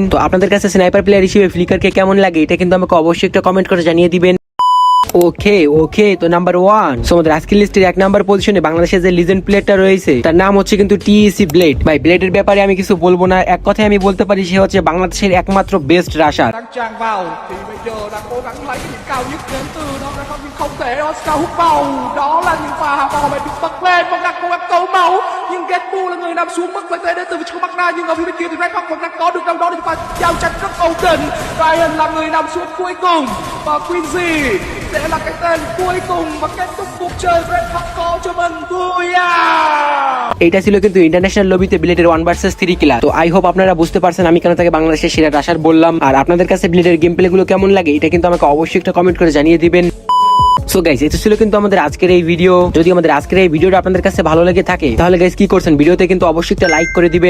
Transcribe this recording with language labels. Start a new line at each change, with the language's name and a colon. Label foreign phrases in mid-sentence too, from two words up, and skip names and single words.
Bangla: তো আপনাদের কাছে
English: sniper player
Bangla: হিসেবে ফ্লিকারকে কেমন লাগে এটা কিন্তু আমাকে অবশ্যই একটা কমেন্ট করে জানিয়ে দিবেন। ওকে তো নাম্বার 1, সো আমাদের আজকের লিস্টের 1 নাম্বার পজিশনে বাংলাদেশের যে লিজেন্ড প্লেয়ারটা রয়েছে তার নাম হচ্ছে কিন্তু টিইসি ব্লেড। ভাই ব্লেডের ব্যাপারে আমি কিছু বলবো না, এক কথায় আমি বলতে পারি সে hচ্ছে বাংলাদেশের একমাত্র
English: best rusher.
Vietnamese: tràn vào thì bây giờ đang cố gắng lấy cái điểm cao nhất đến từ đó là không, nhưng không thể Oscar hút bầu, đó là những pha mà họ phải được bật lên vẫn đang cố gắng cứu máu, nhưng Red Bull là người nằm xuống mất lợi thế đến từ vị trí của Magna, nhưng ở phía bên kia thì Red Hawk vẫn đang có được đâu đó để pha giao tranh rất ổn định. Ryan là người nằm xuống cuối cùng và Quincy sẽ là cái tên cuối cùng và kết thúc cuộc chơi Red Hawk có cho mình vui à.
Bangla: এটা ছিল কিন্তু ইন্টারন্যাশনাল লবিতে ব্লেডের 1 ভার্সেস 3 কিলার। তো
English: I hope
Bangla: আপনারা বুঝতে পারছেন আমি কেন তাকে বাংলাদেশের সেরা রাশার বললাম। আর আপনাদের কাছে ব্লেডের
English: game play
Bangla: গুলো কেমন লাগে এটা কিন্তু আমাকে অবশ্যই একটা কমেন্ট করে জানিয়ে দিবেন।
English: so guys
Bangla: এটা ছিল কিন্তু আমাদের আজকের এই ভিডিও। যদি আমাদের আজকের এই ভিডিওটা আপনাদের কাছে ভালো লেগে থাকে তাহলে গাইস কি করছেন, ভিডিওতে কিন্তু অবশ্যই একটা লাইক করে দিবেন।